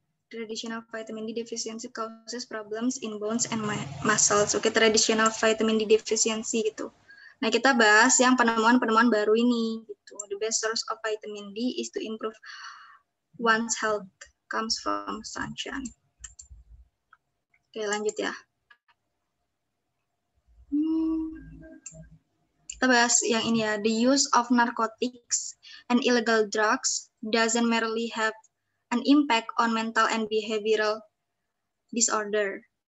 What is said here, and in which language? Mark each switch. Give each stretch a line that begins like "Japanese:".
English: Traditional vitamin D deficiency causes problems in bones and muscles. Oke, traditional vitamin D deficiency gitu.
Indonesian: Nah, kita bahas yang penemuan baru ini gitu.
English: The best source of vitamin D is to improve one's health comes from sunshine.
Indonesian: Oke, lanjut ya. Kita bahas yang ini ya.
English: The use of narcotics and illegal drugs doesn't merely have an impact on mental and behavioral disorder.